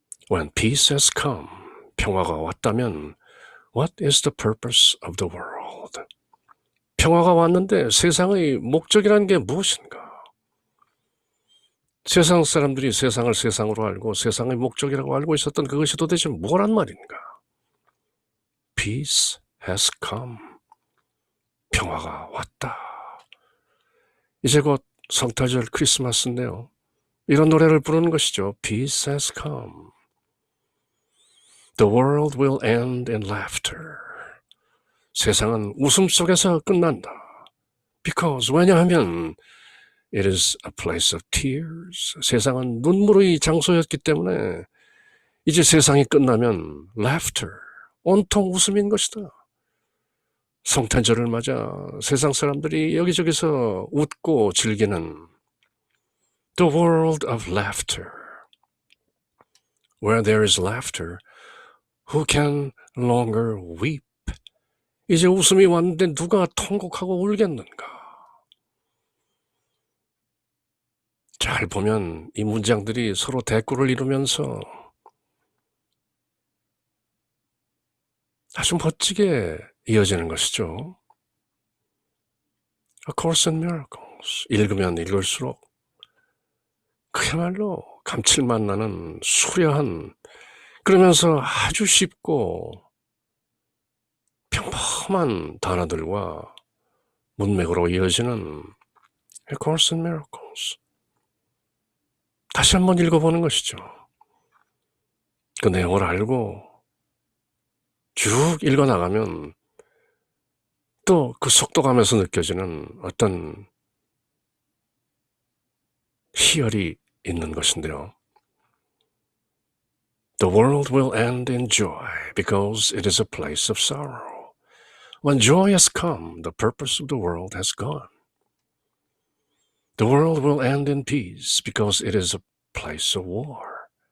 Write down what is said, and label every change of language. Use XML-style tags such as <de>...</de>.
<en>When peace has come,</en> <ko>평화가 왔다면</ko> <en>What is the purpose of the world?</en> <ko>평화가 왔는데 세상의 목적이라는 게 무엇인가? 세상 사람들이 세상을 세상으로 알고 세상의 목적이라고 알고 있었던 그것이 도대체 뭐란 말인가?</ko> <en>peace has come.</en> <ko>평화가 왔다. 이제 곧 성탄절 크리스마스인데요. 이런 노래를 부르는 것이죠.</ko> <en>Peace has come. The world will end in laughter.</en> <ko>세상은 웃음 속에서 끝난다.</ko> <en>Because</en> <ko>왜냐하면</ko> <en>it is a place of tears.</en> <ko>세상은 눈물의 장소였기 때문에 이제 세상이 끝나면 laughter, 온통 웃음인 것이다. 성탄절을 맞아 세상 사람들이 여기저기서 웃고 즐기는</ko> <en>The world of laughter. Where there is laughter, who can longer weep?</en> <ko>이제 웃음이 왔는데 누가 통곡하고 울겠는가? 잘 보면 이 문장들이 서로 대꾸를 이루면서 아주 멋지게 이어지는 것이죠.</ko> <en>A Course in Miracles.</en> <ko>읽으면 읽을수록 그야말로 감칠맛 나는 수려한, 그러면서 아주 쉽고 평범한 단어들과 문맥으로 이어지는 A Course in Miracles. 다시 한번 읽어보는 것이죠. 그 내용을 알고 쭉 읽어나가면 또 그 속도감에서 느껴지는 어떤 희열이 있는 것인데요.</ko> <en>The world will end in joy because it is a place of sorrow. When joy has come, the purpose of the world has gone. The world will end in peace because it is a place of war.</en>